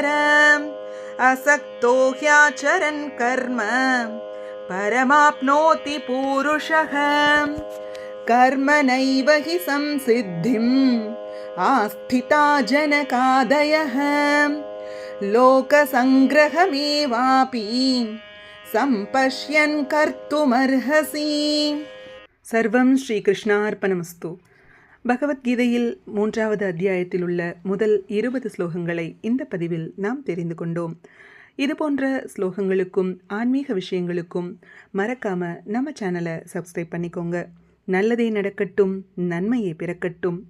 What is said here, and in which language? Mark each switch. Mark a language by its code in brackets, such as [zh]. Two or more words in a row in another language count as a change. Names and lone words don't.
[sa] असक्तो ह्याचरन् कर्म परमाप्नोति पूरुषः. कर्मणैव हि संसिद्धिम् आस्थिता जनकादयः लोकसङ्ग्रहमेवापि सम्पश्यन् कर्तुमर्हसि. सर्वम् श्री कृष्णार्पणमस्तु. [ta] பகவத்கீதையில் 3வது அத்தியாயத்தில் உள்ள முதல் 20 ஸ்லோகங்களை இந்த பதிவில் நாம் தெரிந்து கொண்டோம். இது போன்ற ஸ்லோகங்களுக்கும் ஆன்மீக விஷயங்களுக்கும் மறக்காம நம்ம சேனலை சப்ஸ்கிரைப் பண்ணிக்கோங்க. நல்லதே நடக்கட்டும், நன்மையே பிறக்கட்டும்.